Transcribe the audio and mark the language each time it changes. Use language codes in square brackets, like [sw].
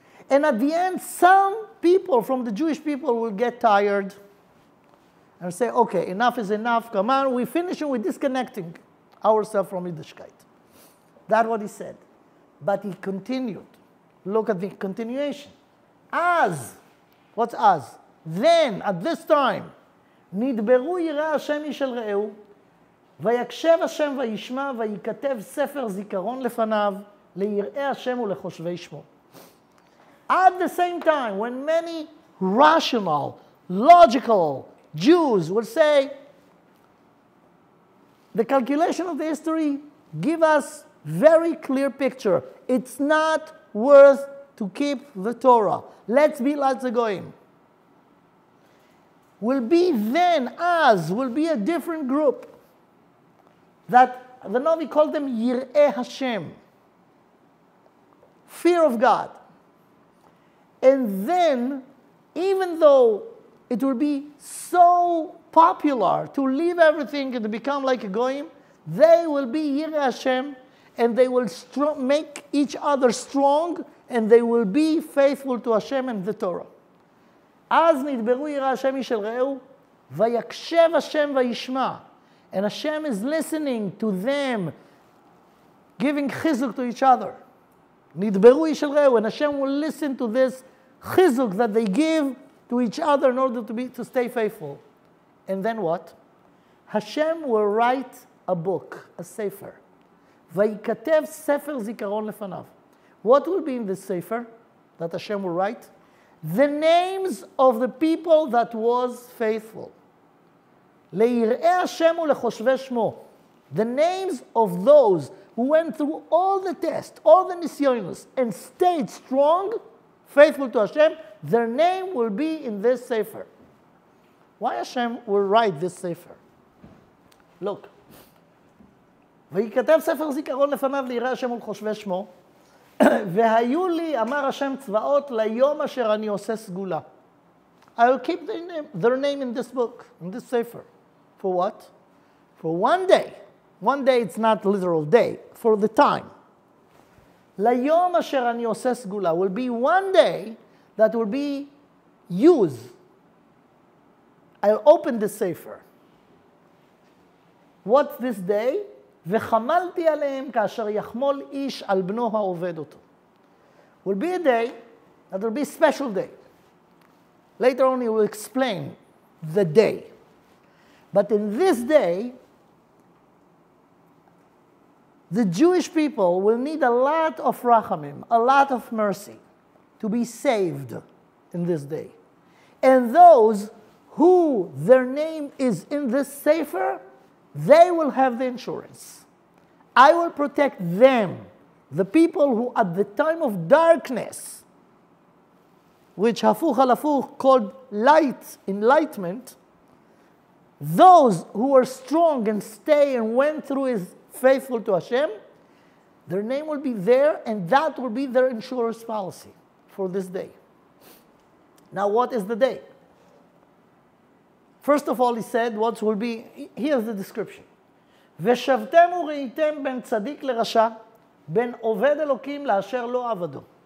[en] And at the end, some people from the Jewish people will get tired and say, okay, enough is enough, come on, we're finishing with disconnecting. ourselves from Yiddishkeit. That's what he said. But he continued. Look at the continuation. As, what's as? [he] Then, at this time, נדברו יראי השם איש אל רעהו, ויקשב השם וישמע, וייכתב ספר זיכרון לפניו, ליראי השם ולחושבי שמו. [en] At the same time, when many rational, logical Jews will say, the calculation of the history give us very clear picture. It's not worth to keep the Torah. Let's be like the Goyim. Will be then, as, will be a different group that the Navi called them Yir'eh Hashem, fear of God. And then, even though it will be so popular to leave everything and to become like a Goyim, they will be Yir'eh Hashem, and they will make each other strong, and they will be faithful to Hashem and the Torah. [he] אז נדברו ירא השם איש אל רעהו, ויקשב השם וישמע. [en] And Hashem is listening to them, giving chizuk to each other. [he] נדברו איש אל רעהו, [en] and Hashem will listen to this chizuk that they give to each other in order to stay faithful. And then what? Hashem will write a book, a sefer. [he] וייכתב ספר זיכרון לפניו. [en] What will be in this sefer that Hashem will write? The names of the people that was faithful. [he] ליראי השם ולחושבי שמו. [en] The names of those who went through all the tests, all the nisyonos, and stayed strong, faithful to Hashem, their name will be in this sefer. Why Hashem will write this sefer? Look. [he] וייכתב ספר זיכרון לפניו ליראי השם ולחושבי שמו. והיו לי, אמר השם צבאות, ליום אשר אני עושה סגולה. [en] I will keep their name in this book, in this sefer. For what? For one day. One day it's not literal day. For the time. [he] ליום אשר אני עושה סגולה [en] will be one day that will be used. I'll open the sefer. What's this day? [he] וחמלתי עליהם כאשר יחמול איש על בנו העובד אותו. [en] Will be a day that will be a special day. Later on he will explain the day. But in this day, the Jewish people will need a lot of rachamim, a lot of mercy to be saved in this day. And those who their name is in this sefer, they will have the insurance. I will protect them, the people who at the time of darkness, which Hafuch al Hafuch called light, enlightenment, those who were strong and stay and went through is faithful to Hashem, their name will be there, and that will be their insurance policy for this day. Now, what is the day? First of all, he said, what will be, here's the description. [he] ושבתם וראיתם בין צדיק לרשע, בין עובד אלוקים לאשר לא עבדו.